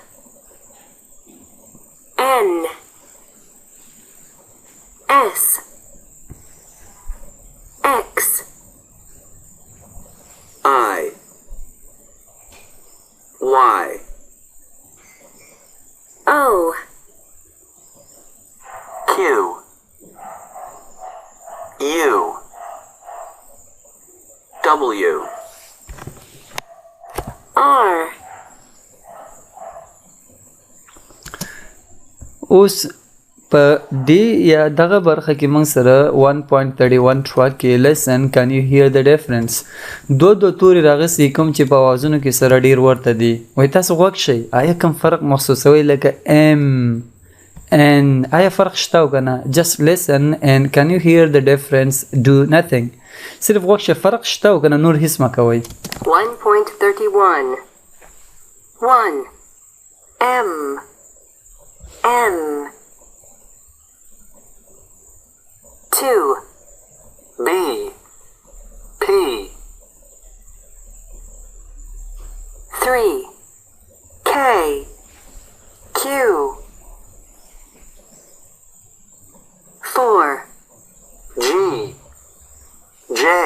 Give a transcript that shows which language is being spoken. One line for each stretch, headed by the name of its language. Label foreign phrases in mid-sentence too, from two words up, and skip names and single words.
Pashto: N S X I Y O Q U W R اوس په دې یا دغه برخه کې موږ سره 1.31 track کې
English: listen can you hear the difference
Pashto: دو توري راغسي کوم چې په اوازونو کې سره ډیر ورته دي. وای تاسو غوږ شئ آیا کوم فرق محسوسوي لکه ام ان آیا فرق شته او کنه؟
English: just listen and can you hear the difference do nothing.
Pashto: صرف غوږ شئ فرق شته او کنه نور هیڅ مه کوئ. 1.31 1 M N 2 B P 3 K Q 4 G J